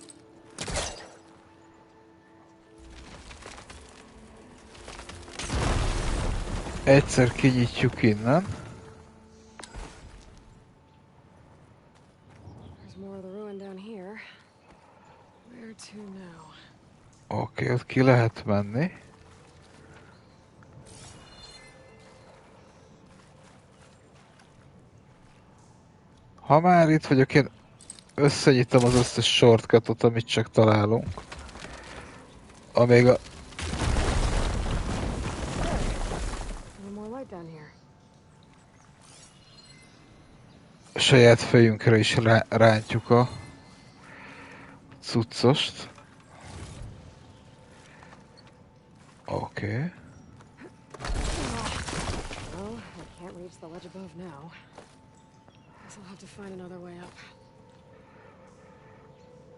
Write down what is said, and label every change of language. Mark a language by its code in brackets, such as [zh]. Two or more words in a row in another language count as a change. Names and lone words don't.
[hu] Egyszer kinyitjuk innen. [en] There's more of the ruin down here. Where to now? [hu] Oké, ott ki lehet menni. Ha már itt vagyok, én összenyitom az összes shortcutot, amit csak találunk. Amíg a... saját fejünkre is rántjuk a cuccost. Oké. [en] Well, I can't reach the ledge above now. Guess I'll have to find another way up.